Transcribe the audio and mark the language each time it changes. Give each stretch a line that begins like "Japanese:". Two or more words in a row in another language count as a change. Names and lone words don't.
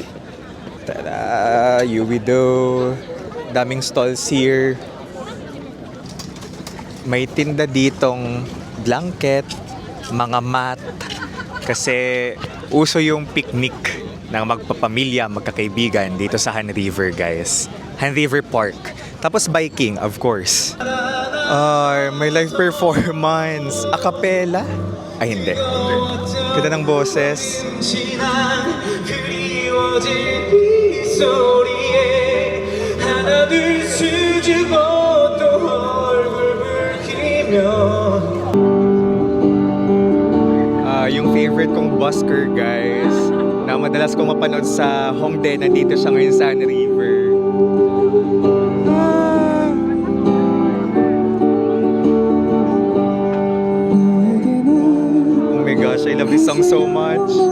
Filipino: Tada! Uwido. Daming
English: stalls here.
Filipino: May tinda ditong blanket, mga mat, kasi uso yung picnic ng magpapamilya, magkakaibigan dito sa Han River, guys. Han River Park. Tapos biking,
English: of course.
Filipino: May
English: live performance.
Filipino: A cappella? Ay, hindi. Ganda ng boses.
Korean: 들려질 빗소리에 하나 둘 수줍어 또 얼굴 붉히며
Filipino: Yung favorite kong busker, guys, na madalas kong mapanood sa Hongdae, nandito siya ngayon sa Han River.
English: Oh my gosh, I love this song so much.